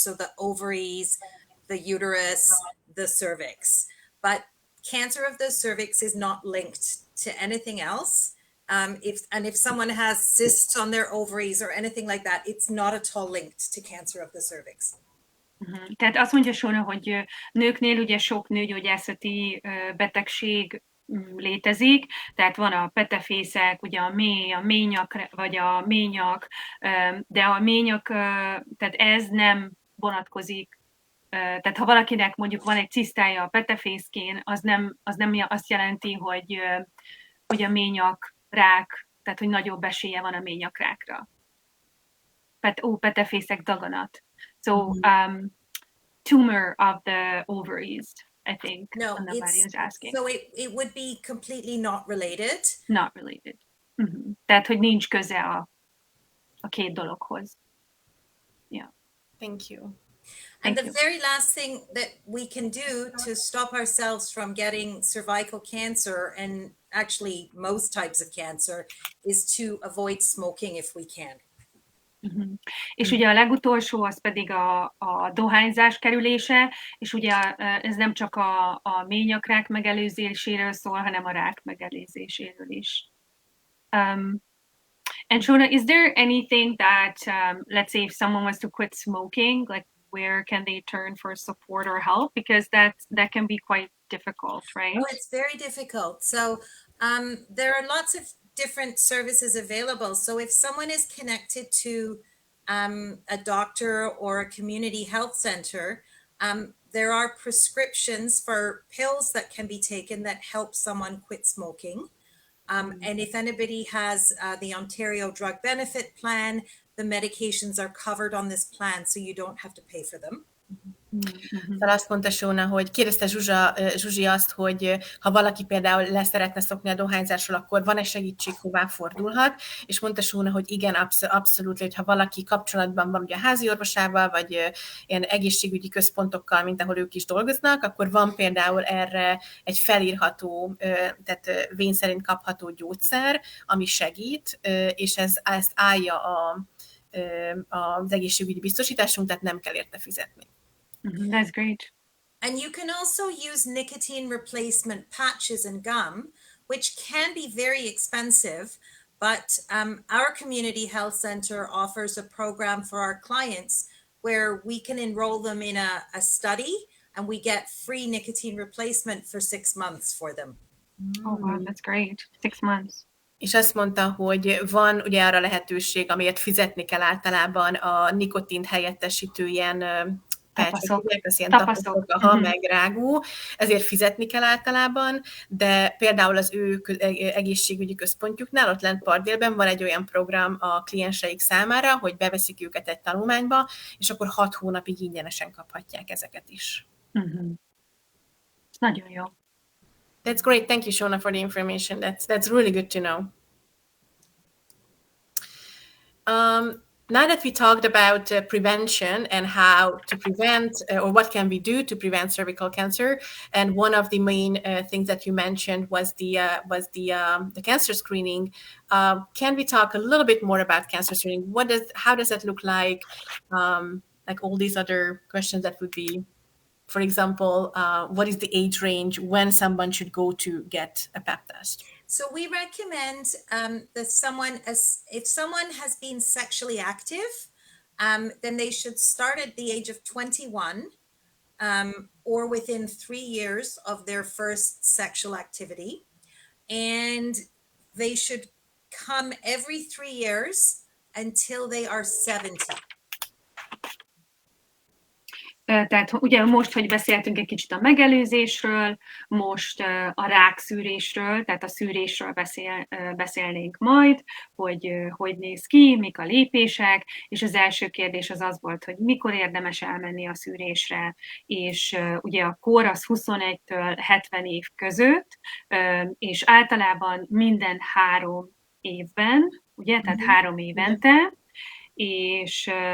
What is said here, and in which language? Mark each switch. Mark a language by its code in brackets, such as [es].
[en] So the ovaries, the uterus, the cervix. But cancer of the cervix is not linked to anything else. If someone has cysts on their ovaries or anything like that, it's not at all linked to cancer of the cervix. [hu] Tehát azt mondja Sóna, hogy nőknél ugye sok nőgyógyászati betegség létezik, tehát van a petefészek, ugye a ményak, vagy a ményak, de a ményak, tehát ez nem vonatkozik. Tehát ha valakinek mondjuk van egy cisztája a petefészkén, az nem azt jelenti, hogy a ményak rák, tehát hogy nagyobb esélye van a ményakrákra. Petefészek daganat. [en] So tumor of the ovaries, I think. No, is asking. So it would be completely not related. Not related. [hu] Tehát, hogy nincs köze a két dologhoz. [en] Yeah. Thank you. And the very last thing that we can do to stop ourselves from getting cervical cancer, and actually most types of cancer, is to avoid smoking if we can. [hu] És ugye a legutolsó az pedig a dohányzás kerülése, és ugye ez nem csak a ményakrák megelőzéséről szól, hanem a rák megelőzéséről is. [en] And Shona, is there anything that, let's say if someone was to quit smoking, like where can they turn for support or help? Because that can be quite difficult, right? Oh, it's very difficult. So there are lots of different services available. So if someone is connected to a doctor or a community health center, there are prescriptions for pills that can be taken that help someone quit smoking. And if anybody has the Ontario Drug Benefit Plan, the medications are covered on this plan, so you don't have to pay for them. [hu] Szóval azt mondta Sóna, hogy kérdezte Zsuzsi azt, hogy ha valaki például leszeretne szokni a dohányzásról, akkor van-e segítség, hová fordulhat, és mondta Sóna, hogy igen, abszolút, hogy ha valaki kapcsolatban van ugye a házi orvosával, vagy ilyen egészségügyi központokkal, mint ahol ők is dolgoznak, akkor van például erre egy felírható, tehát vén szerint kapható gyógyszer, ami segít, és ezt állja az egészségügyi biztosításunk, tehát nem kell érte fizetni. [en] That's great. And you can also use nicotine replacement patches and gum, which can be very expensive, but our community health center offers a program for our clients where we can enroll them in a study and we get free nicotine replacement for 6 months for them. Oh, wow, that's great. 6 months. [hu] És azt mondta, hogy van ugye arra lehetőség, amiért fizetni kell általában a nikotint helyettesítő ilyen [en] patch, [hu] az ilyen tapaszok, meg rágó, ezért fizetni kell általában, de például az ő egészségügyi központjuknál, ott lent Parkdale-ben van egy olyan program a klienseik számára, hogy beveszik őket egy tanulmányba, és akkor 6 hónapig ingyenesen kaphatják ezeket is. Nagyon jó. [en] That's great. Thank you, Shona, for the information. That's really good to know. Now that we talked about prevention and how to prevent, or what can we do to prevent cervical cancer, and one of the main things that you mentioned was the cancer screening. Can we talk a little bit more about cancer screening? How does that look like? Like all these other questions that would be, for example, what is the age range when someone should go to get a Pap test? So we recommend that if someone has been sexually active, then they should start at the age of 21 or within 3 years of their first sexual activity. And they should come every 3 years until they are 70. [hu] Tehát ugye most, hogy beszéltünk egy kicsit a megelőzésről, most a rákszűrésről, tehát a szűrésről beszélnénk majd, hogy néz ki, mik a lépések, és az első kérdés az volt, hogy mikor érdemes elmenni a szűrésre, és ugye a kor az 21-től 70 év között, és általában minden 3 évben, ugye, tehát 3 évente, és